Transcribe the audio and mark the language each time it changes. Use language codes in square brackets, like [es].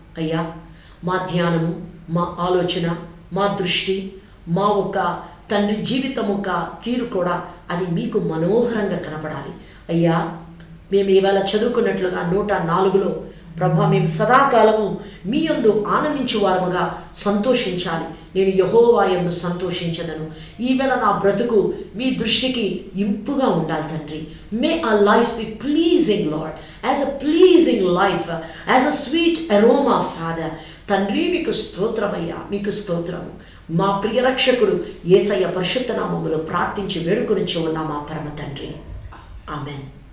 [te] అయ్యా, మా ధ్యానము, మా ఆలోచన, మా దృష్టి, మా ఒక తండ్రి జీవితం ఒక తీరు కూడా అది మీకు మనోహరంగా కనపడాలి. అయ్యా, మేము ఇవాళ చదువుకున్నట్లుగా 104లో ప్రభా, మేము సదాకాలము మీ యందు ఆనందించు వారముగా సంతోషించాలి. నేను యెహోవా యందు సంతోషించదను. ఈవేళ నా బ్రతుకు మీ దృష్టికి ఇంపుగా ఉండాలి తండ్రి. [en] May our lives be pleasing, Lord, as a pleasing life, as a sweet aroma, Father. [te] తండ్రి, మీకు స్తోత్రమయ్యా, మీకు స్తోత్రము. మా ప్రియ రక్షకుడు యేసయ్య పరిశుద్ధ నామములో ప్రార్థించి వేడుకొనిచ్చు ఉన్నాం మా పరమ తండ్రి. ఆమెన్.